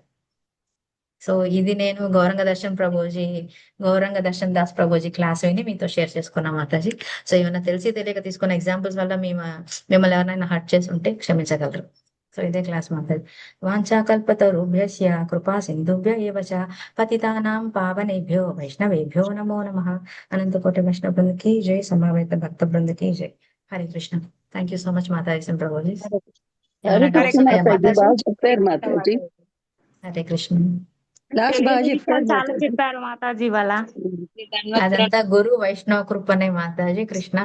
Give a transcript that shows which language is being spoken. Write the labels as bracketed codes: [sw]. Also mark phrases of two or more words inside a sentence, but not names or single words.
[te] సో ఇది నేను గౌరంగ దర్శన్ దాస్ ప్రభుజీ క్లాస్ విని మీతో షేర్ చేసుకున్నా మాతాజీ. సో ఏమైనా తెలిసి తెలియక తీసుకున్న ఎగ్జాంపుల్స్ వల్ల మిమ్మల్ని ఎవరైనా హర్ట్ చేసి ఉంటే క్షమించగలరు. సో ఇదే క్లాస్ మాతాజీ. [sa] వాంఛాకల్పతరుభ్యస్య కృపా సింధుభ్య ఏవ చ పతితానాం పావనేభ్యో వైష్ణవేభ్యో నమో నమః. [te] అనంతకోటి వైష్ణవ బృందకి జై, సమవేత భక్త బృందకి జై. [en] హరే కృష్ణ. thank you so much మాతాజీ ప్రభుజీ. [te] హరే కృష్ణ మాతాజీ, బాగా చెప్పారు మాతాజీ. హరే కృష్ణ. క్లాస్ బాగా చెప్పారు చాలా మాతాజీ. చెప్పారు మాతాజీ వాళ్ళ. అదంతా గురు వైష్ణవ కృపనే మాతాజీ కృష్ణ.